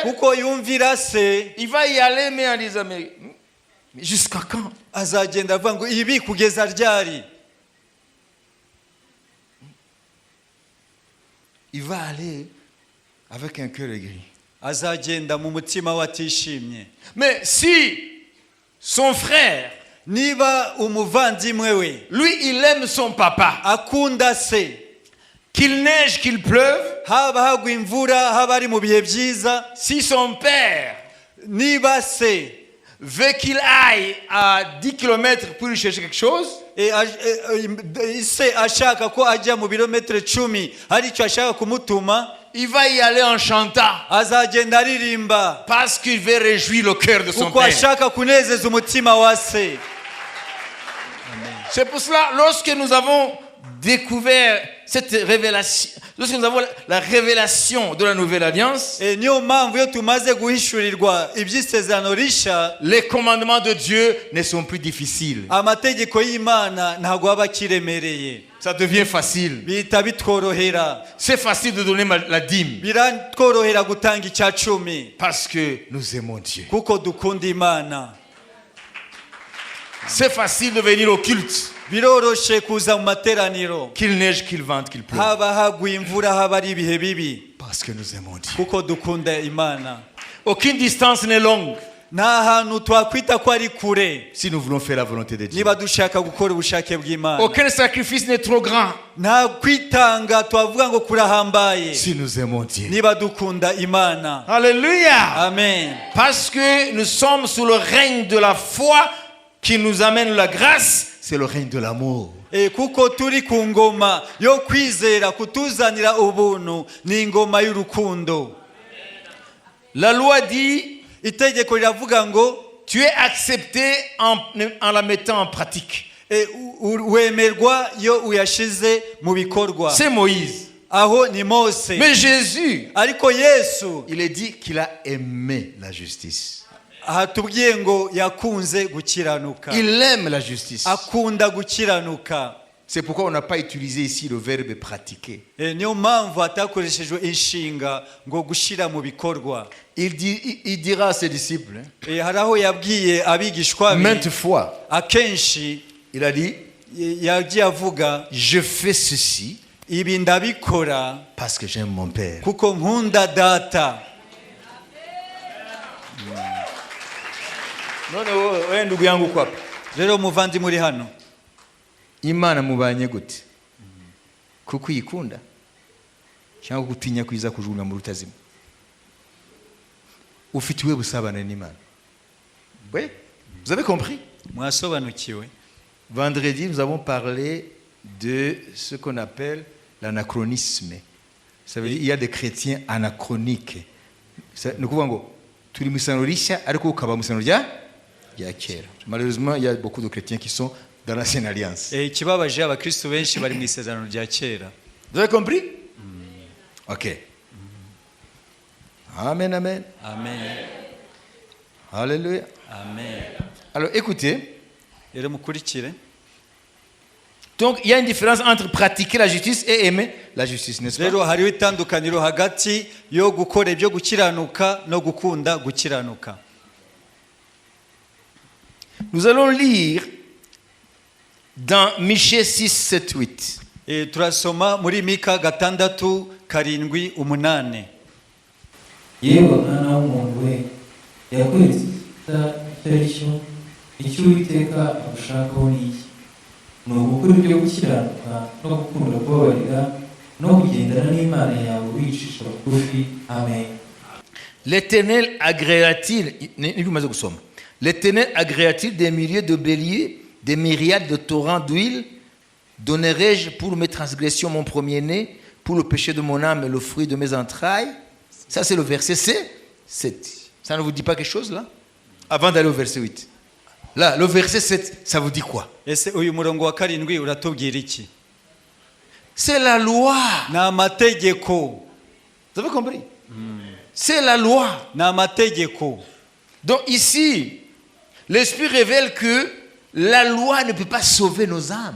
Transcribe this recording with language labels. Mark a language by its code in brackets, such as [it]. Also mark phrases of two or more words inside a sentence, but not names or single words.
[rw] kuko yumvira se, [fr] il va y aller mais en disant mais jusqu'à quand? [rw] azagenda avuga ngo ibi kugeza ryari? [fr] Il va aller avec un cœur aigri. [rw] azagenda mu mutima we atishimye. [fr] Mais si son frère, [rw] niba umuvandimwe we, [fr] lui il aime son papa, [rw] akunda se, [fr] qu'il neige, qu'il pleuve, [rw] haba hagwa imvura, haba ari mu bihe byiza, [fr] si son père [rw] niba se [fr] veut qu'il aille à 10 km pour lui chercher quelque chose, [rw] se ashaka ko ajya mu birometero 10 hari icyo ashaka kumutuma, [fr] il va y aller en chantant, [rw] azagenda aririmba, [fr] parce qu'il veut réjouir le cœur de son [rw] kuko [fr] père. [rw] ashaka kunezeza umutima wa se. [fr] C'est pour cela, lorsque nous avons découvert cette révélation, lorsque nous avons la révélation de la nouvelle alliance, [rw] niyo mpamvu iyo tumaze guhishurirwa iby'isezerano risha, [fr] les commandements de Dieu ne sont plus difficiles. [rw] amategeko y'Imana ntabwo aba akiremereye, [fr] Ça devient facile. [rw] bihita bitworohera, [fr] C'est facile de donner la dîme [rw] biratworohera gutanga icya cumi, [fr] parce que nous aimons Dieu. [rw] kuko dukunda Imana. [fr] C'est facile de venir au culte, [rw] biroroshe kuza mu materaniro, [fr] qu'il neige, qu'il vente, qu'il pleuve, [rw] haba hagwa imvura, haba ari ibihe bibi, [fr] parce que nous aimons Dieu. [rw] kuko dukunda Imana. [fr] Aucune distance n'est longue [rw] nta hantu twakwita ko ari kure [fr] si nous voulons faire la volonté de Dieu. [rw] niba dushaka gukora ubushake bw'Imana. [fr] Aucun sacrifice n'est trop grand [rw] nta kwitanga twavuga ngo kurahambaye [fr] si nous aimons Dieu. [rw] niba dukunda Imana. Alléluia. Amen. [fr] Parce que nous sommes sous le règne de la foi qui nous amène la grâce, c'est le règne de l'amour. [rw] kuko turi ku ngoma yo kwizera kutuzanira ubuntu, ni ingoma y'urukundo. [fr] La loi dit, [rw] itegeko riravuga ngo [fr] tu es accepté en la mettant en pratique. [rw] wemerwa iyo uyashize mu bikorwa. [fr] C'est Moïse. [rw] Aho ni Mose. [fr] Mais Jésus, [rw] Ariko Yesu [fr] il est dit qu'il a aimé la justice. [rw] ahatubwiye ngo yakunze gukiranuka. [fr] Il aime la justice. [rw] Akunda gukiranuka. [fr] C'est pourquoi on n'a pas utilisé ici le verbe pratiquer. [rw] Niyo mpamvu hatakoreshejwe inshinga ngo gushira mu bikorwa. [fr] Il dira à ses disciples, [rw] Hari aho yabwiye abigishwa be [fr] maintes fois, [rw] akenshi [fr] il a dit, [rw] yagiye avuga [fr] je fais ceci [rw] ibi ndabikora [fr] parce que j'aime mon Père. [rw] kuko nkunda data. None wewe [sw] ndugu yangu kwapi? [rw] Rero muvandi muri hano, Imana mubanye gute? Kuko uyikunda cyangwa gutinya kwiza kujugunya mu rutazima? Ufitiwe busabane n'Imana. [fr] Oui? Vous avez compris? [rw] mwasobanukiwe. [fr] Vendredi, nous avons parlé de ce qu'on appelle l'anachronisme. Ça veut dire qu'il y a des chrétiens anachroniques. Nous pouvons [rw] turi musano rishya ariko ukaba musano rya kera. [fr] Malheureusement, il y a beaucoup de chrétiens qui sont dans l'ancienne alliance. [rw] Ikibabaje abakristo benshi bari mu isezerano rya kera. [fr] Vous avez compris? OK. Amen, amen. Amen. Alléluia. Amen. Alors écoutez. [rw] Rero mukurikire. [fr] Donc il y a une différence entre pratiquer la justice et aimer la justice, n'est-ce pas? [rw] Rero hariho itandukaniro hagati yo gukora ibyo gukiranuka no gukunda gukiranuka. [fr] Nous allons lire dans Michée 6, 7, 8. [rw] Turasoma muri Mika 6:7-8. yewe mwana w'umuntu we yakweretse itari cyo icyo Uwiteka agushakaho ni iki ni ugukora ibyo gukiranuka no gukunda kubabarira no kugendana n'Imana yawe wicisha bugufi. Amen. [fr] L'Éternel agréa-t-il, l'Éternel agréa-t-il des milliers de béliers, des myriades de torrents d'huile? Donnerai-je pour mes transgressions mon premier-né, pour le péché de mon âme et le fruit de mes entrailles? Ça c'est le verset 7. Ça ne vous dit pas quelque chose là? Avant d'aller au verset 8. Là, le verset 7, ça vous dit quoi? [rw] Ese uyu murongo wa 7 uratubwira iki? [fr] C'est la loi. [rw] Na mategeko. [fr] Vous avez compris? C'est la loi. [rw] Na mategeko. [fr] Donc ici, l'Esprit révèle que la loi ne peut pas sauver nos âmes.